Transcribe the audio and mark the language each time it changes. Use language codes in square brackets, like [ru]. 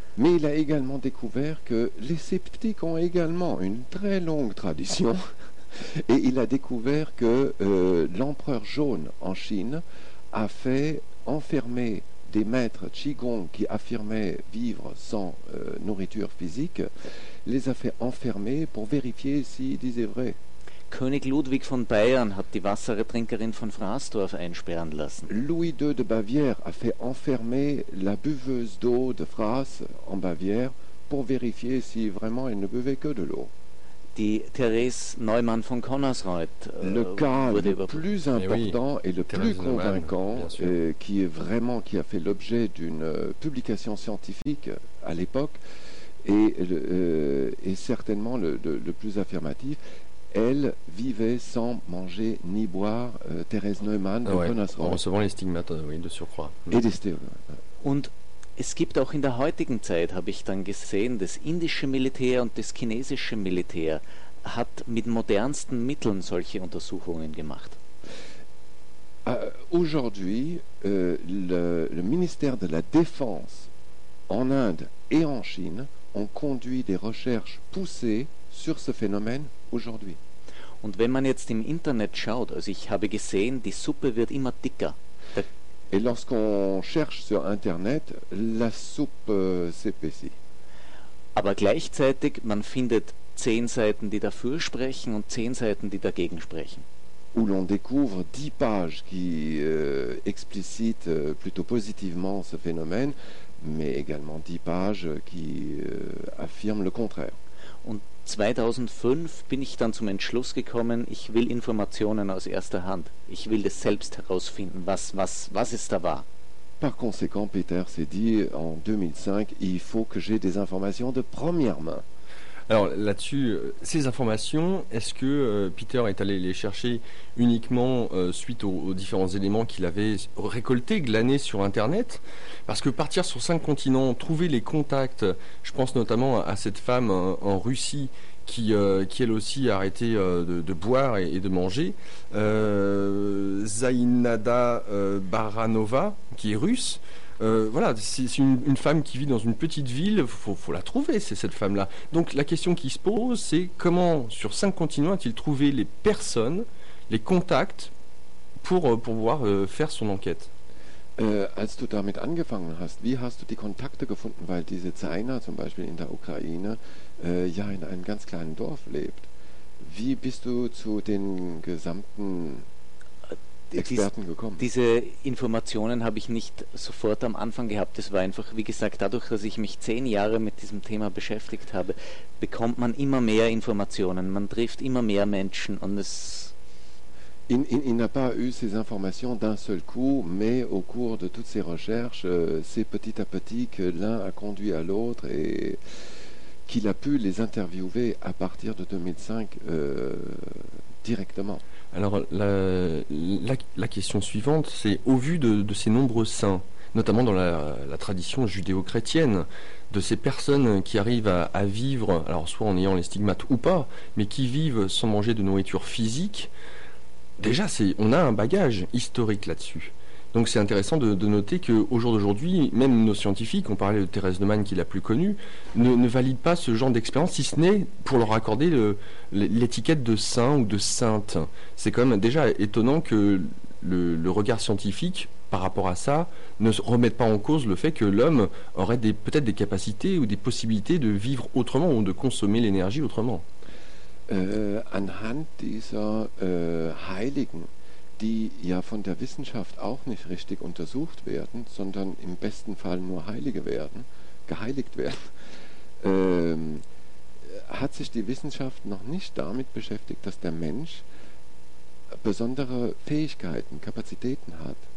[fr] Mais il a également découvert que les sceptiques ont également une très longue tradition. Et il a découvert que l'empereur jaune en Chine a fait enfermer des maîtres Qigong qui affirmaient vivre sans nourriture physique, les a fait enfermer pour vérifier s'ils disaient vrai. [de] König Ludwig von Bayern hat die Wassertrinkerin von Fransdorf einsperren lassen. [fr] Louis II de Bavière a fait enfermer la buveuse d'eau de Fras en Bavière pour vérifier si vraiment elle ne buvait que de l'eau. [de] Die Therese Neumann von Konnersreuth. [fr] Le cas le plus important et le plus convaincant, qui a fait l'objet d'une publication scientifique à l'époque, est certainement le plus affirmatif. Elle vivait sans manger ni boire, Thérèse Neumann, en recevant les stigmates, de surcroît. Et des stigmates. [de] Und es gibt auch in der heutigen Zeit, habe ich dann gesehen, das indische Militär und das chinesische Militär hat mit modernsten Mitteln solche Untersuchungen gemacht. [fr] Aujourd'hui, le ministère de la Défense en Inde et en Chine ont conduit des recherches poussées sur ce phénomène aujourd'hui. [de] Und wenn man jetzt im Internet schaut, also ich habe gesehen, die Suppe wird immer dicker. [fr] Et lorsqu'on cherche sur Internet, la soupe s'épaissit. [de] Aber gleichzeitig, man findet 10 Seiten, die dafür sprechen und 10 Seiten, die dagegen sprechen. [fr] où l'on découvre 10 pages qui explicitent plutôt positivement ce phénomène, mais également 10 pages qui affirment le contraire. [de] Und 2005 bin ich dann zum Entschluss gekommen, ich will Informationen aus erster Hand. Ich will das selbst herausfinden, was ist da wahr. [fr] Par conséquent, Peter s'est dit en 2005, il faut que j'ai des informations de première main. Alors là-dessus, ces informations, est-ce que Peter est allé les chercher uniquement suite aux différents éléments qu'il avait récoltés, glanés sur Internet? Parce que partir sur 5 continents, trouver les contacts, je pense notamment à cette femme en Russie qui elle aussi a arrêté de boire et de manger, Zainada Baranova, qui est russe. Voilà, c'est une femme qui vit dans une petite ville, faut la trouver, c'est cette femme-là. Donc la question qui se pose, c'est comment, sur 5 continents, a-t-il trouvé les personnes, les contacts, pour pouvoir faire son enquête? [de] Als du damit angefangen hast, wie hast du die Kontakte gefunden, weil diese Zaina zum Beispiel in der Ukraine ja in einem ganz kleinen Dorf lebt. Wie bist du zu den gesamten Experten gekommen? Diese Informationen habe ich nicht sofort am Anfang gehabt. Es war einfach, wie gesagt, dadurch, dass ich mich 10 Jahre mit diesem Thema beschäftigt habe, bekommt man immer mehr Informationen, man trifft immer mehr Menschen und es... [fr] Il n'a pas eu ces informations d'un seul coup, mais au cours de toutes ses recherches, c'est petit à petit que l'un a conduit à l'autre et qu'il a pu les interviewer à partir de 2005 directement. Alors la question suivante, c'est au vu de ces nombreux saints, notamment dans la tradition judéo-chrétienne, de ces personnes qui arrivent à vivre, alors soit en ayant les stigmates ou pas, mais qui vivent sans manger de nourriture physique, déjà, on a un bagage historique là-dessus. Donc c'est intéressant de noter qu'au jour d'aujourd'hui, même nos scientifiques, on parlait de Thérèse de Man qui est la plus connue, ne valident pas ce genre d'expérience, si ce n'est pour leur accorder l'étiquette de saint ou de sainte. C'est quand même déjà étonnant que le regard scientifique, par rapport à ça, ne remette pas en cause le fait que l'homme aurait peut-être des capacités ou des possibilités de vivre autrement ou de consommer l'énergie autrement. [de] Anhand dieser Heiligen, die ja von der Wissenschaft auch nicht richtig untersucht werden, sondern im besten Fall nur Heilige werden, geheiligt werden, hat sich die Wissenschaft noch nicht damit beschäftigt, dass der Mensch besondere Fähigkeiten, Kapazitäten hat.